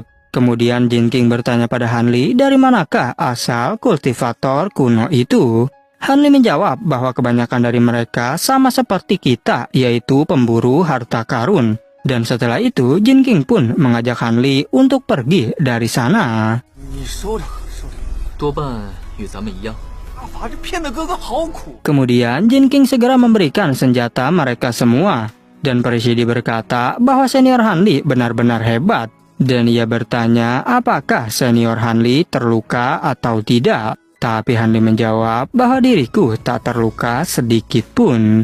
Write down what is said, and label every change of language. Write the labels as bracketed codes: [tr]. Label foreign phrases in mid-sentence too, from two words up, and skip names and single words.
[id] Kemudian Jin King bertanya pada Hanli dari manakah asal kultivator kuno itu. Hanli menjawab bahwa kebanyakan dari mereka sama seperti kita, yaitu pemburu harta karun. Dan setelah itu Jin King pun mengajak Hanli untuk pergi dari sana. [zh] 多半与咱们一样。 [id] Kemudian Jin King segera memberikan senjata mereka semua. Dan Presidi berkata bahwa senior Hanli benar-benar hebat. Dan ia bertanya apakah senior Hanli terluka atau tidak. Tapi Hanli menjawab bahwa diriku tak terluka sedikit pun.